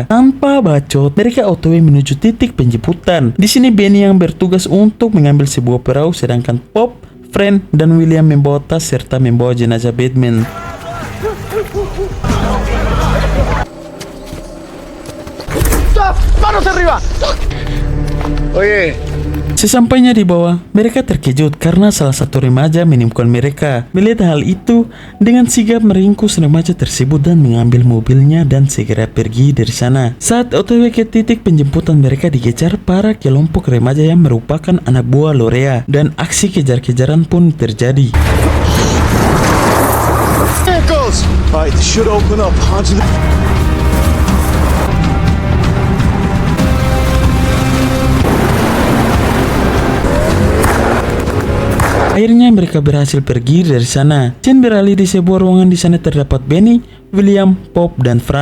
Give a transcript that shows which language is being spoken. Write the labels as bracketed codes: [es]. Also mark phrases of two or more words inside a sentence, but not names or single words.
[id] Tanpa bacot, mereka OTW menuju titik penjemputan. Di sini Benny yang bertugas untuk mengambil sebuah perahu, sedangkan Pop, Friend, dan William membawa tas serta membawa jenazah Batman. [en] Stop! [es] Manos arriba! Oye. [id] Sesampainya di bawah, mereka terkejut karena salah satu remaja menemukan mereka. Melihat hal itu, dengan sigap meringkus remaja tersebut dan mengambil mobilnya dan segera pergi dari sana. Saat OTW ke titik penjemputan, mereka dikejar para kelompok remaja yang merupakan anak buah Lorea dan aksi kejar-kejaran pun terjadi. [en] There it goes! Alright, this should open up onto the... [id] Akhirnya mereka berhasil pergi dari sana. Chen beralih di sebuah ruangan. Di sana terdapat Benny, William, Pop, dan Fran.